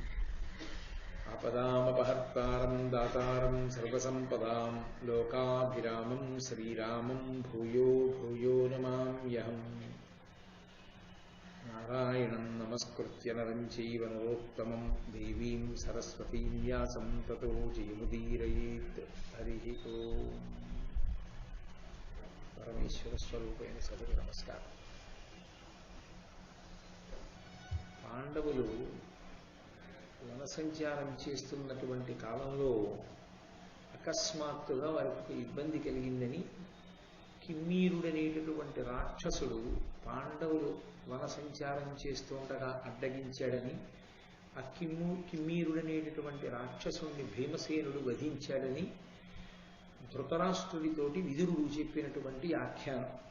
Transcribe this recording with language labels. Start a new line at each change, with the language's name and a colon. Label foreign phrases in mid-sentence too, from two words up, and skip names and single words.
Sanskrit: आपदामपहर्तारं दातारं सर्वसम्पदां लोकाभिरामं श्रीरामं भूयो भूयो नमाम्यहम्। नारायणं नमस्कृत्य नरं चैव नरोत्तमं देवीं सरस्वतीं व्यासं ततो जयमुदीरयेत्। हरिः ओम्। परमेश्वर स्वरूपैన
Telugu: సభకు నమస్కారం. పాండవులు వనసంచారం చేస్తున్నటువంటి కాలంలో అకస్మాత్తుగా వారికి ఇబ్బంది కలిగిందని కిమ్మీరుడనేటటువంటి రాక్షసుడు పాండవులు వనసంచారం చేస్తుండగా అడ్డగించాడని, ఆ కిమ్మీరుడనేటటువంటి రాక్షసుడిని భీమసేనుడు వధించాడని ధృతరాష్ట్రుడితోటి విదురుడు చెప్పినటువంటి ఆఖ్యానం.